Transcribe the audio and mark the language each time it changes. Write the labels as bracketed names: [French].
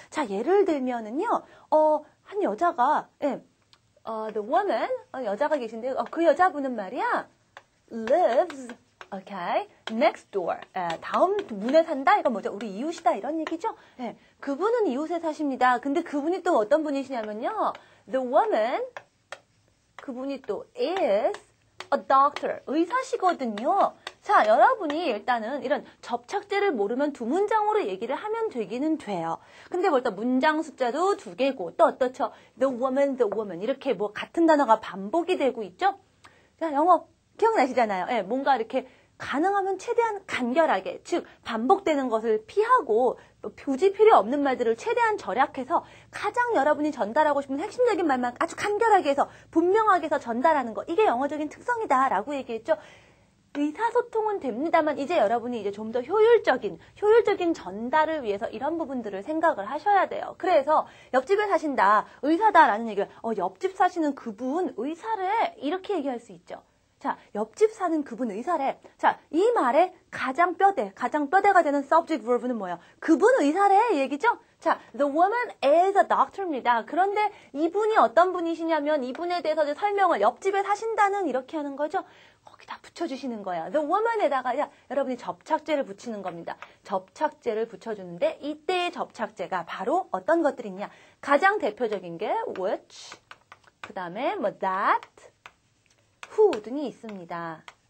[Korean] 자, 예를 들면은요, 한 여자가 [English] the woman [Korean] 여자가 계신데 그 여자분은 말이야 [English] lives okay, next door. [Korean] 다음 문에 산다? 이거 뭐죠? 우리 이웃이다. 이런 얘기죠? 그분은 이웃에 사십니다. 근데 그분이 또 어떤 분이시냐면요. [English] The woman, [Korean] 그분이 또 [English] is a doctor. [Korean] 의사시거든요. 자, 여러분이 일단은 이런 접착제를 모르면 두 문장으로 얘기를 하면 되기는 돼요. 근데 벌써 문장 숫자도 2개고 또 어떻죠? [English] The woman. [Korean] 이렇게 뭐 같은 단어가 반복이 되고 있죠? 자, 영어 기억나시잖아요. 뭔가 이렇게 가능하면 최대한 간결하게, 즉 반복되는 것을 피하고 굳이 필요 없는 말들을 최대한 절약해서 가장 여러분이 전달하고 싶은 핵심적인 말만 아주 간결하게 해서 분명하게 해서 전달하는 거. 이게 영어적인 특성이다라고 얘기했죠. 의사소통은 됩니다만 이제 여러분이 이제 좀 더 효율적인 전달을 위해서 이런 부분들을 생각을 하셔야 돼요. 그래서 옆집에 사신다, 의사다라는 얘기를 옆집 사시는 그분 의사래 이렇게 얘기할 수 있죠. 자, 옆집 사는 그분 의사래. 자, 이 말의 가장 뼈대가 되는 subject verb는 뭐예요? 그분 의사래 얘기죠? [English] 자, the woman is a doctor입니다. [Korean] 그런데 이분이 어떤 분이시냐면 이분에 대해서 이제 설명을 옆집에 사신다는 이렇게 하는 거죠. 거기다 붙여주시는 거예요. The woman에다가 여러분이 접착제를 붙이는 겁니다. 접착제를 붙여주는데 이때의 접착제가 바로 어떤 것들이 있냐. 가장 대표적인 게 which, 그 다음에 뭐 that, who 등이 있습니다.